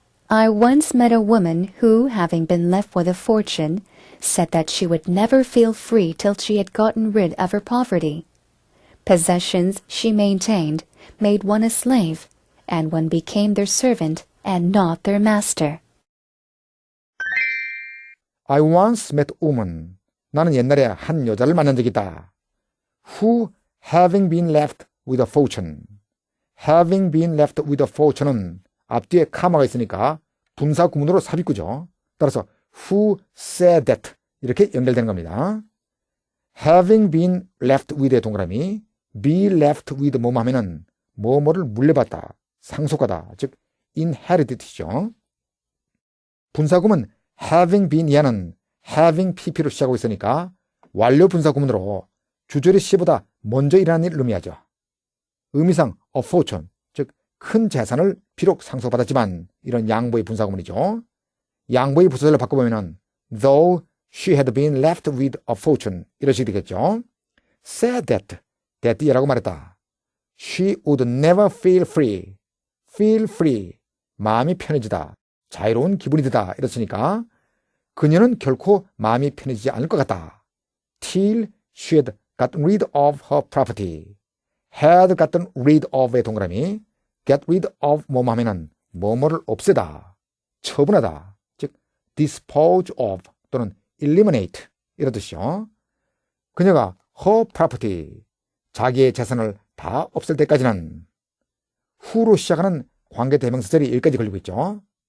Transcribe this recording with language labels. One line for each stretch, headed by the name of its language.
English: I once met a woman who, having been left with a fortune, said that she would never feel free till she had gotten rid of her poverty. Possessions, she maintained, made one a slave, and one became their servant and not their master. I once met a woman.
Korean: 나는 옛날에 한 여자를 만난 적이 있다.
English: Who, having been left with a fortune. having been left with a fortune
Korean: 은 앞뒤에 카마가 있으니까 분사 구문으로 삽입구죠. 따라서
English: who said that
Korean: 이렇게 연결되는 겁니다.
English: having been left with
Korean: 의 동그라미 be left with 뭐뭐 하면은 뭐뭐를 물려받다, 상속하다, 즉 inherited이죠. 분사구문 having been 이하는 having pp로 시작하고 있으니까 완료 분사구문으로 주절의 시보다 먼저 일어나는 일을 의미하죠. 의미상 a fortune, 즉 큰 재산을 비록 상속받았지만 이런 양보의 분사구문이죠. 양보의 부사절을 바꿔보면
English: though she had been left with a fortune
Korean: 이런 식이 되겠죠.
English: said that
Korean: 이라고 말했다.
English: She would never feel free. feel free,
Korean: 마음이 편해지다, 자유로운 기분이 드다 이렇으니까 그녀는 결코 마음이 편해지지 않을 것 같다.
English: till she had gotten rid of her property. had gotten rid of
Korean: 의 동그라미
English: get rid of
Korean: 뭐뭐 하면은 뭐뭐를 없애다, 처분하다, 즉 dispose of 또는 eliminate 이런 뜻이죠. 그녀가
English: her property,
Korean: 자기의 재산을 다 없앨 때까지는 who로 시작하는 관계대명사절이 여기까지 걸리고 있죠.